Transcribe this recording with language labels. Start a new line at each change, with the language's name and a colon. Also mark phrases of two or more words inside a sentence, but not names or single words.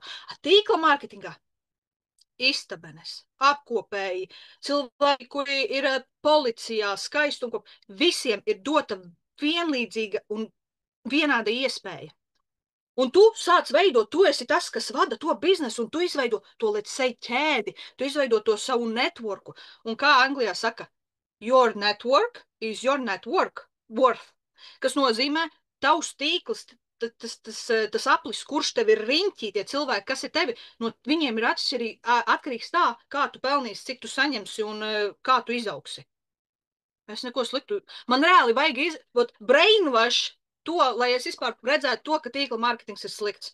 Latvian: Tīkla mārketingā. Istabenes, apkopēji, cilvēki, kuri ir policijā, skaistuma, visiem ir dota vienlīdzīga un vienāda iespēja. Un tu sāc veidot, tu esi tas, kas vada to biznesu, un tu izveido to,
English: let's say,
Latvian: ķēdi, tu izveido to savu networku. Un kā Anglijā saka,
English: your network is your network worth,
Latvian: kas nozīmē tavs tīkls, tas aplis, kurš tev ir riņķī, tie cilvēki, kas ir tevi, no viņiem ir atkarīgs tā, kā tu pelnīsi, cik tu saņemsi un kā tu izaugsi. Es neko sliktu. Man reāli vajag brainwash to, lai es vispār redzētu to, ka tīkla mārketings ir slikts.